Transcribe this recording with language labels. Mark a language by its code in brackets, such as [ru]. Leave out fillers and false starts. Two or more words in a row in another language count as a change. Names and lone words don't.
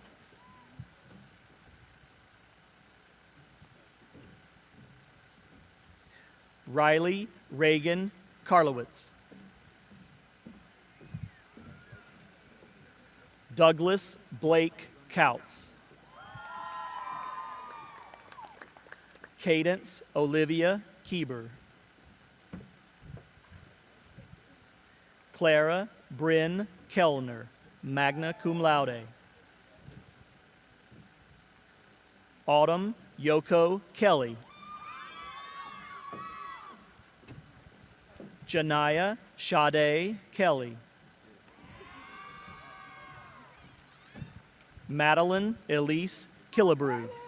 [en] Riley Reagan Karlowitz. Douglas Blake Couts. Cadence Olivia Kieber. Clara Bryn Kellner, magna cum laude. Autumn Yoko Kelly. Janaya Sade Kelly. Madeline Elise Killebrew.